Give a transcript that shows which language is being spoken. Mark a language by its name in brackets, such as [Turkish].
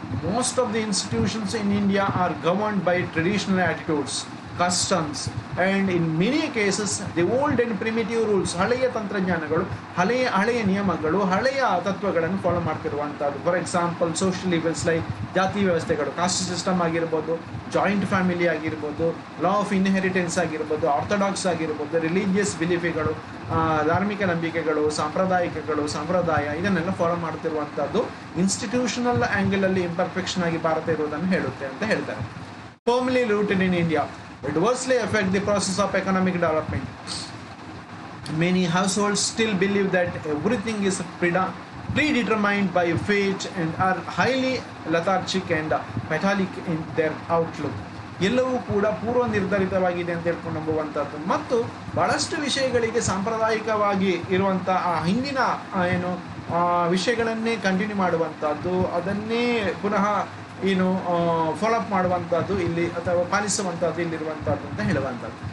[English] Most of the institutions in India are governed by traditional attitudes, customs and in many cases the old and primitive rules. [Kannada] ಹಳೆಯ ತಂತ್ರಜ್ಞಾನಗಳು, ಹಳೆಯ ನಿಯಮಗಳು, ಹಳೆಯ ತತ್ವಗಳನ್ನು follow ಮಾಡ್ತಿರುವಂಥದ್ದು. [English] for example social evils like [Kannada] ಜಾತಿ ವ್ಯವಸ್ಥೆಗಳು, caste system ಆಗಿರ್ಬೋದು, joint family ಆಗಿರ್ಬೋದು, ಲಾ ಆಫ್ ಇನ್ಹೆರಿಟೆನ್ಸ್ ಆಗಿರ್ಬೋದು, ಆರ್ಥೋಡಾಕ್ಸ್ ಆಗಿರ್ಬೋದು, ರಿಲಿಜಿಯಸ್ ಬಿಲೀಫ್ಗಳು, ಧಾರ್ಮಿಕ ನಂಬಿಕೆಗಳು, ಸಂಪ್ರದಾಯ ಇದನ್ನೆಲ್ಲ ಫಾಲೋ ಮಾಡ್ತಿರುವಂಥದ್ದು ಇನ್ಸ್ಟಿಟ್ಯೂಷನಲ್ ಆ್ಯಂಗಲಲ್ಲಿ ಇಂಪರ್ಫೆಕ್ಷನ್ ಆಗಿ ಭಾರತ ಇರುವುದನ್ನು ಹೇಳುತ್ತೆ ಅಂತ ಹೇಳ್ತಾರೆ. [English] Firmly rooted in India, adversely affect the process of economic development. Many households still believe that everything is predetermined by fate and are highly lethargic and fatalistic in their outlook. [Kannada] ಎಲ್ಲವೂ ಕೂಡ ಪೂರ್ವ ನಿರ್ಧರಿತವಾಗಿದೆ ಅಂತ ಹೇಳ್ಕೊಂಡು ನಂಬುವಂಥದ್ದು ಮತ್ತು ಬಹಳಷ್ಟು ವಿಷಯಗಳಿಗೆ ಸಾಂಪ್ರದಾಯಿಕವಾಗಿ ಇರುವಂಥ ಆ ಹಿಂದಿನ ಏನು ವಿಷಯಗಳನ್ನೇ ಕಂಟಿನ್ಯೂ ಮಾಡುವಂಥದ್ದು, ಅದನ್ನೇ ಪುನಃ ಏನು ಫಾಲೋಅಪ್ ಮಾಡುವಂಥದ್ದು ಇಲ್ಲಿ ಅಥವಾ ಪಾಲಿಸುವಂಥದ್ದು ಇಲ್ಲಿರುವಂಥದ್ದು ಅಂತ ಹೇಳುವಂಥದ್ದು.